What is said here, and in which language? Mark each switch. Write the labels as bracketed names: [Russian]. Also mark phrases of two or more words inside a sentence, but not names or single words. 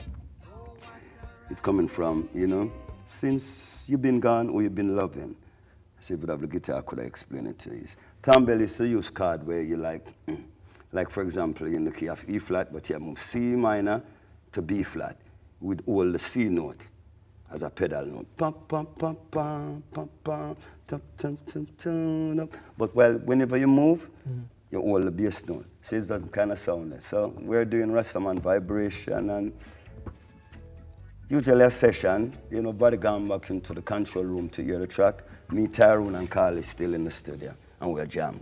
[English] It's coming from, since you've been gone or you've been loving. So if you have the guitar, could I explain it to you? Tambell is the use chord where you like for example, in the key of E flat, but you move C minor to B flat with all the C note as a pedal note. Pum, pum, pum, pum, pum, pum, tum, tum, tum, tum. But whenever you move, you hold the bass note. So it's that kind of sound. So we're doing Rastaman vibration and usually a session, body gone back into the control room to hear the track. Me, Tyrone, and Carly still in the studio, and we're jamming.